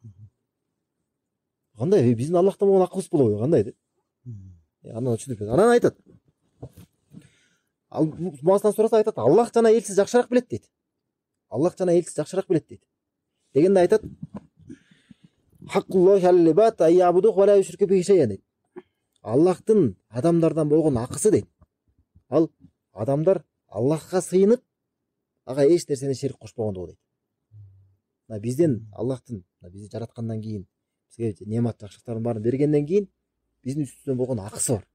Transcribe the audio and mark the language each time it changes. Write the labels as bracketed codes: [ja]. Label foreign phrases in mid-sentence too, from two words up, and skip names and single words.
[ky] Кандай биздин Аллахтан болгон акыбыз болобу, кандай деп? Анан түшүнүп. Анан айтат. Ал муаздан сураса айтат, Аллах жана элчиси жакшыраак билет дейт. Аллах жана элчиси жакшыраак билет дейт. Дегенде айтат, [ar] حق الله العباد أن يعبدوه ولا يشركوا به شيئا дейт. [ky] Аллахтын адамдардан болгон акысы дейт. Ал адамдар Аллахка сыйынып, ага эч нерсени шерик кошпогондугу дейт. Бизден Аллахтын бизди жараткандан кийин, бизге немат жакшылыктардын баарын бергенден кийин биздин үстүбүздөн болгон акысы бар.